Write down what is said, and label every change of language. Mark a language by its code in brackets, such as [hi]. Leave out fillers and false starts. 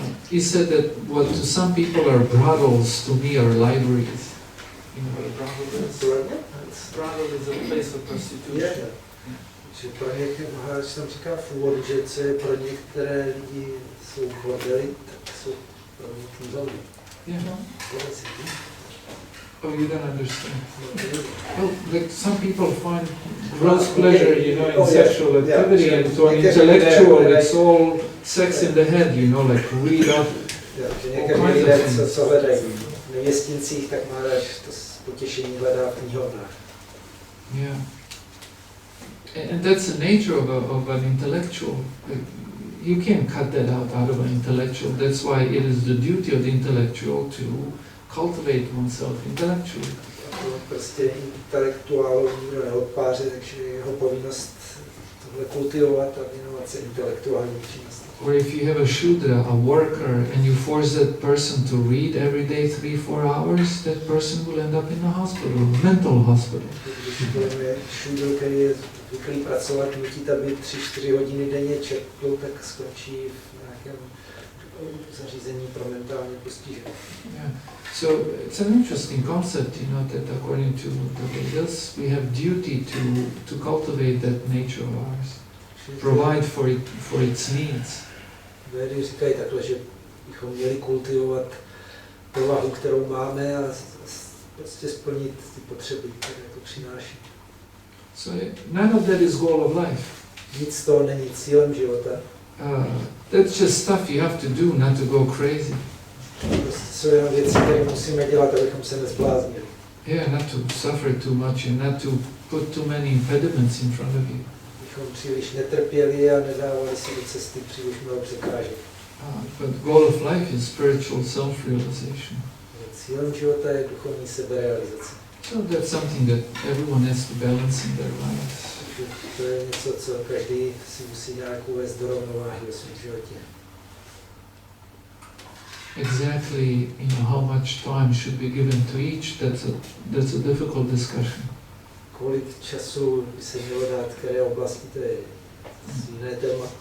[en] He said that what to some people are brothels, to me are libraries. You know what a brothel is? Brothel is a place of prostitution. [cs] Že pro některé, jsem říkal v úvodu, že co je pro některé lidi jsou bordely, tak jsou pro mě knihovny. [en] Yeah. Oh, you don't understand. Well, like some people find gross pleasure, you know, in sexual activity, and to an intellectual, it's all sex in the head, you know, like read up all kinds of things. [cs] Co hledají v nevěstincích, tak Maharaj to potěšení hledá v knihovnách. [en] Yeah. And that's the nature of an intellectual. You can't cut that out of an intellectual. That's why it is the duty of the intellectual to cultivate oneself intellectually. [cs] Prostě intelektuál nikdo neodpáře, takže jeho povinnost tohle kultivovat a věnovat se intelektuální činnosti. [en] Or if you have a shudra, a worker, and you force that person to read every day 3-4 hours, that person will end up in a hospital, a mental hospital. [cs] Když budeme šudr, který je zvyklý pracovat, nutit, aby 3-4 hodiny denně četl, tak skončí v nějakém zařízení pro mentálně postižené. [en] Yeah. So it's an interesting concept, you know, that according to the Vedas, we have duty to cultivate that nature of ours, provide for its needs. [cs] Védy říkají takhle, že bychom měli kultivovat povahu, kterou máme, a prostě splnit ty potřeby, které to přináší. [en] So none of that is goal of life. [cs] Nic z toho není cílem života. [en] That's just stuff you have to do, not to go crazy. [cs] Prostě jsou jenom věci, které musíme dělat, abychom se nezbláznili. [en] Yeah, not to suffer too much and not to put too many impediments in front of you. [cs] Bychom příliš netrpěli a nedávali si do cesty příliš mnoho překážek. [en] But goal of life is spiritual self-realization. [cs] Cílem života je duchovní seberealizace. [en] So that's something that everyone has to balance in their lives. [cs] To je něco, co každý si musí nějak uvést do rovnováhy ve svém životě. [en] exactly, how much time should be given to each, that's a difficult discussion. [cs] Kolik času by se mělo dát které oblasti, to je jiné téma.